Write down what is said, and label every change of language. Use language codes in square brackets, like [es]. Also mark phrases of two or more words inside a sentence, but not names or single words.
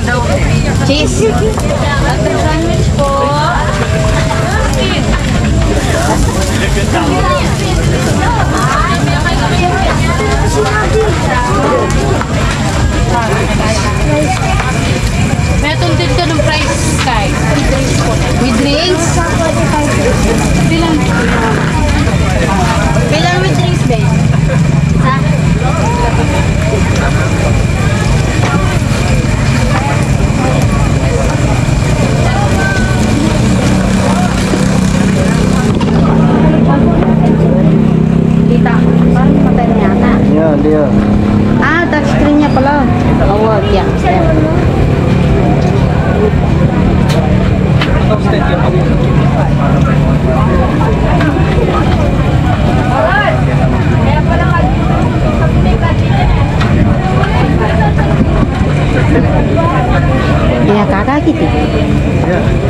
[en] Cheese. Butter sandwich po. [tl] Meron din ka ng price, Sky. [en] With drinks? [tl] Bilang [en] with drinks, [tl] babe? Ha? Tita, parang patay na yata. Yan, di yan. Ah, touchscreen niya pala. Oo, yan. [id] Ya kakak gitu. [en] Yeah.